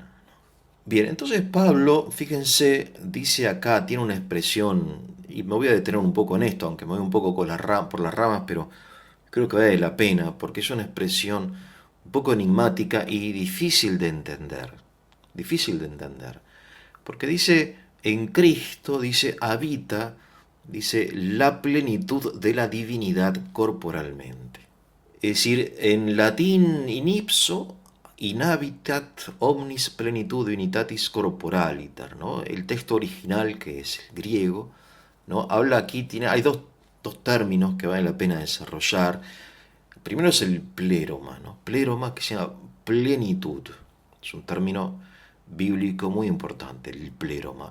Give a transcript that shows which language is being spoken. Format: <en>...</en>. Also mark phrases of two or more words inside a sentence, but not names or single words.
<es>Bien, entonces Pablo, fíjense, dice acá, tiene una expresión, y me voy a detener un poco en esto, aunque me voy un poco por las ramas, pero creo que vale la pena, porque es una expresión un poco enigmática y difícil de entender. Difícil de entender. Porque dice, en Cristo, dice, habita, dice, la plenitud de la divinidad corporalmente. Es decir, en latín</es> <la>in ipso inhabitat omnis plenitud divinitatis corporaliter,</la> <es>¿no? El texto original, que es el griego, ¿no? Habla aquí, hay dos términos que vale la pena desarrollar. El primero es el pléroma, ¿no? Pléroma, que se llama plenitud. Es un término bíblico muy importante, el pléroma.</es>